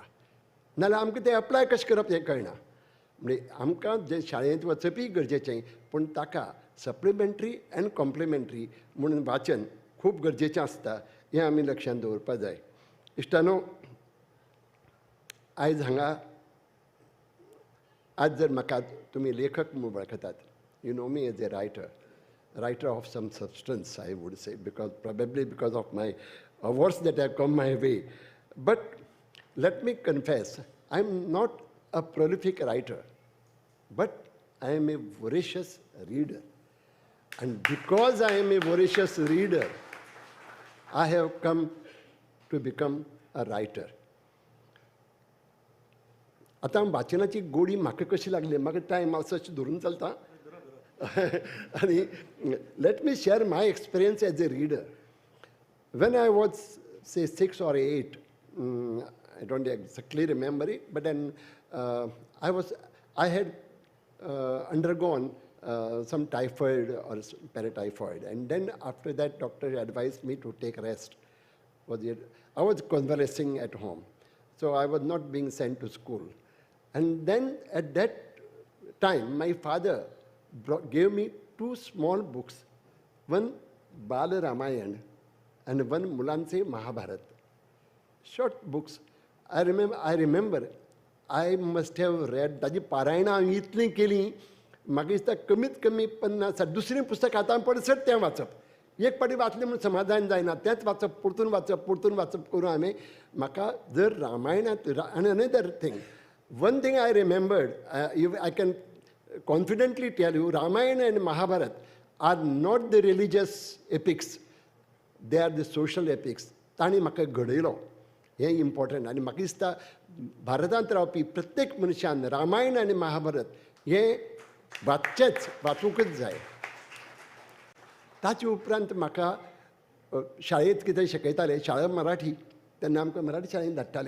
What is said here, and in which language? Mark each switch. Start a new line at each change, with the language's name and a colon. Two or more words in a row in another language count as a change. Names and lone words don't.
Konkani: नाजाल्यार आमकां तें एप्लाय कशें करप हें कळना. म्हणजे आमकां जें शाळेंत वचपी गरजेचें, पूण ताका
English: supplementary and complementary
Konkani: म्हणून वाचन खूब गरजेचें आसता. हें आमी लक्षांत दवरपाक जाय. इश्टानो, आयज हांगा आज जर म्हाका तुमी लेखक म्हूण वळखतात,
English: you know me as a writer of some substance I would say, probably because of my awards that have come my way. But let me confess, I am not a prolific writer, but I am a voracious reader. And because I am a voracious reader, I have come to become a writer.
Konkani: आता वाचनाची गोडी म्हाका कशी लागली, म्हाका टायम आसा अशें धरून चलता.
English: आनी let me share my experience as a reader. When I was, say, 6 or 8, I don't exactly remember it, but then I had undergone some typhoid or paratyphoid, and then after that, doctor advised me to take rest. I was convalescing at home, so I was not being sent to school. And then at that time, my father gave me 2 small books, one Bal Ramayan and one Mulanse Mahabharat. Short books. I remember I must have read,
Konkani: ताजी पारायणां हांवें इतलीं केलीं, म्हाका दिसता कमीत कमी 50 दुसरें पुस्तक आतां पडसर तें वाचप. एक पाटी वाचलें म्हणून समाधान जायना, तेंच वाचप परतून वाचप करून हांवें म्हाका जर रामायणांत आनी
English: another thing one thing I remembered I can confidently tell you Ramayan and Mahabharat are not the religious epics, they are the social epics.
Konkani: तांणी म्हाका घडयलो हें इम्पॉर्टंट. आनी म्हाका दिसता भारतांत रावपी प्रत्येक मनशान रामायण आनी महाभारत हें वाचूंकच जाय. ताचे उपरांत म्हाका शाळेंत कितें शिकयताले, शाळा मराठी, तेन्ना आमकां मराठी शाळेंत धाडटाले.